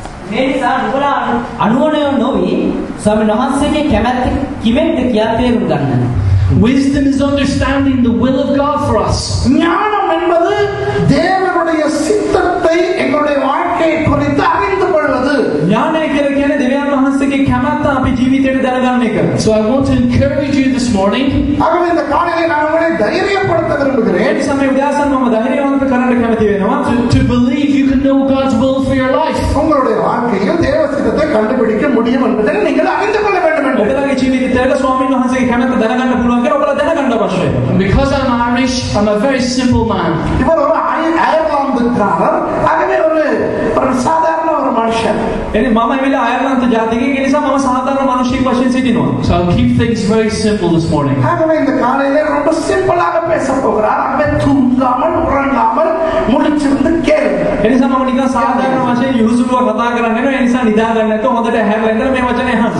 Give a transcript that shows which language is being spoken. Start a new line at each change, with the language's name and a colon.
Sinhala: මේනිසා නුඹලා අනුවණය නොවි ස්වාමීන් වහන්සේගේ කැමැත්ත කිමෙන්ද කියා තේරුම් ගන්න.
English: Wisdom is understanding the will of God for us.
Tamil: ஞானம் என்பது தேவனுடைய சித்தத்தை எங்களுடைய வாழ்க்கையை குறித்து அறிந்து கொள்வது.
Sinhala: ඥානය කියලා කියන්නේ දෙවියන් වහන්සේගේ කැමැත්ත අපි ජීවිතේට දැනගන්න එක.
English: So I want to encourage you this morning.
Tamil: ஆகவே இந்த காலையிலே நான் உங்களை தைரியப்படுத்த விரும்புகிறேன்.
Sinhala: ඒ නිසා මේ උදෑසන මම ධෛර්යවන්ත කරන්න කැමති වෙනවා.
English: To believe you can know God's will for your life.
Tamil: உங்களுடைய வாழ்க்கையில் தேவ சித்தத்தை கண்டுபிடிக்க முடியும் என்பதை நீங்கள் அறிந்து கொள்ள வேண்டும்.
Sinhala: ඔබලගේ ජීවිතේට ස්වාමීන් වහන්සේගේ කැමැත්ත දැනගන්න පුළුවන් කියලා ඔබලා දැනගන්න අවශ්‍යයි.
English: Because I'm Irish, I'm a very simple man.
Tamil: இவர் ஒரு அயர்லாந்துக்காரர். ஆகவே ஒரு சாதாரண ஒரு மனுஷன்.
Sinhala: එනි මම ඇවිල්ලා අයර්ලන්ත ජාතිකයෙක් ඒ නිසා මම සාධාරණ මිනිහෙක් වශයෙන් සිටිනවා.
English: So I'll keep things very simple this morning.
Tamil: ஆகவே இந்த காலையிலே ரொம்ப சிம்பிளாக பேச போகிறார். ஆகவே தூங்காமல் உறங்காமல் முழிச்சிருந்து கேளுங்க.
Sinhala: ඒ නිසා මම නිකන් සාධාරණ වශයෙන් යහුසුලුව කතා කරන්න එනවා. ඒ නිසා නිදා ගන්න නැතුව හොඳට හැරලා ඉඳලා මේ වචනේ අහන්න.